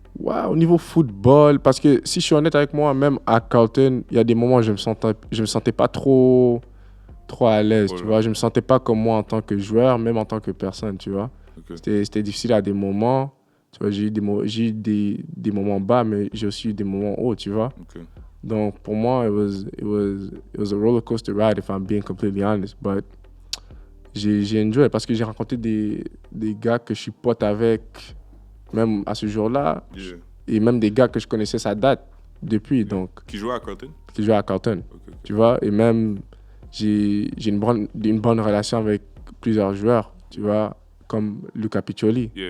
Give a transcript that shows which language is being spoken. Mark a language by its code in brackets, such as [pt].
[fr] Ouais, au niveau football, parce que si je suis honnête avec moi, même à Carlton, il y a des moments où je me sentais pas trop à l'aise, tu vois. Je me sentais pas comme moi en tant que joueur, même en tant que personne, tu vois. Okay. C'était difficile à des moments. Tu vois, j'ai eu des moments bas, mais j'ai aussi eu des moments hauts, tu vois. [en] Okay. [fr] Donc, pour moi, [en] it was a roller coaster ride, if I'm being completely honest. [fr] But j'ai enjoyé parce que j'ai rencontré des gars que je suis pote avec, même à ce jour-là, et même des gars que je connaissais, ça date depuis. Donc, qui jouaient à Carlton? Qui jouaient à Carlton, okay. Tu vois, et même j'ai une bonne relation avec plusieurs joueurs, tu vois, comme Luca Piccioli.